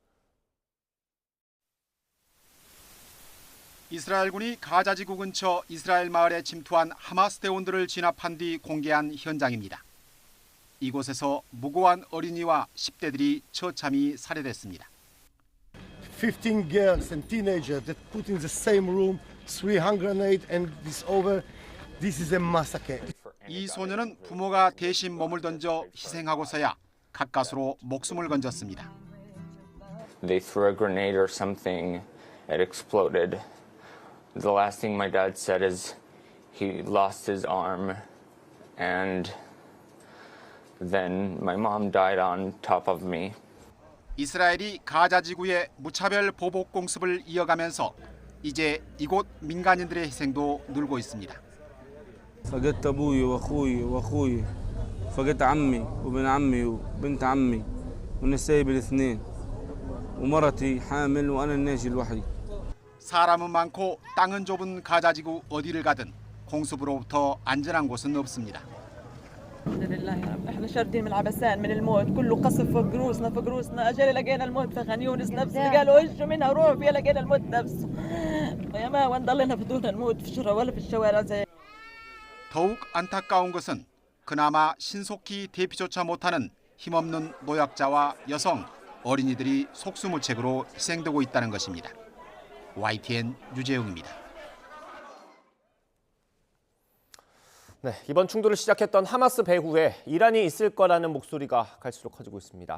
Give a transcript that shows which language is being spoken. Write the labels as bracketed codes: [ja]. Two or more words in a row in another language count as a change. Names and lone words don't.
[ko] 이스라엘군이 가자지구 근처 이스라엘 마을에 침투한 하마스 대원들을 진압한 뒤 공개한 현장입니다. 이곳에서 무고한 어린이와 10대들이 처참히 살해됐습니다. [en] 15 girls and teenagers that put in the same room, 3 hand grenades and this over. This is a massacre. [ko] 이 소녀는 부모가 대신 몸을 던져 희생하고서야 가까스로 목숨을 건졌습니다. [en] They threw a grenade or something, it exploded. The last thing my dad said is he lost his arm and then my mom died on top of me. [ko] 이스라엘이 가자지구의 무차별 보복 공습을 이어가면서 이제 이곳 민간인들의 희생도 늘고 있습니다. [ar] فقدت أبوي وأخوي فقدت عمي وابن عمي وبنت عمي وأنا سايب الاثنين ومرتي حامل وأنا الناجي الوحيد. [ko] 사람은 많고 땅은 좁은 가자지구 어디를 가든 공습으로부터 안전한 곳은 없습니다. [ar] الحمد لله يا رب احنا شاردين من العبسان من الموت كله قصف فوق رؤوسنا اجل لقينا الموت في خان يونس نفس اللي قالوا اجوا منها روحوا فيها لقينا الموت نفسه يا ما وين ضلينا بدون نموت في الشارع ولا في الشوارع زي. [ko] 더욱 안타까운 것은 그나마 신속히 대피조차 못하는 힘없는 노약자와 여성, 어린이들이 속수무책으로 희생되고 있다는 것입니다. YTN 류재용입니다. 네, 이번 충돌을 시작했던 하마스 배후에 이란이 있을 거라는 목소리가 갈수록 커지고 있습니다.